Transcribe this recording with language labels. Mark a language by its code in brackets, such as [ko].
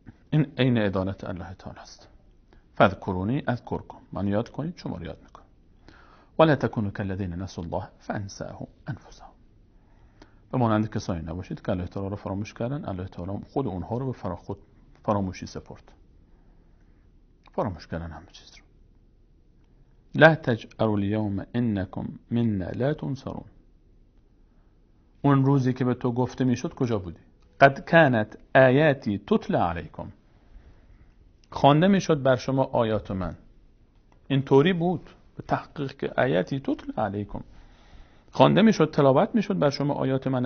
[fa] این عین عدالت الله تعالی است. [ar] فذکرونی اذکرکم، [fa] من یاد کنید شما رو یاد میکنم. [ar] ولا تکونوا کالذین نسوا الله فانساهم انفسهم. [fa] و مانند کسایی نباشید که الله تعالی رو فراموش کردن. الله تعالی خود اونها رو به خود فراموشی سپرد. فراموش کردن همه چیز رو. [ar] لا تجأروا اليوم انکم منا لا تنصرون. [fa] اون روزی که به تو گفته میشد کجا بودی؟ [ar] قد كانت آیاتی تتلی علیکم. [fa] خوانده میشد بر شما آیات من. این طوری بود به تحقیق که [ar] آیاتی تتلی علیکم، [fa] خوانده میشد، تلاوت میشد بر شما آیات من.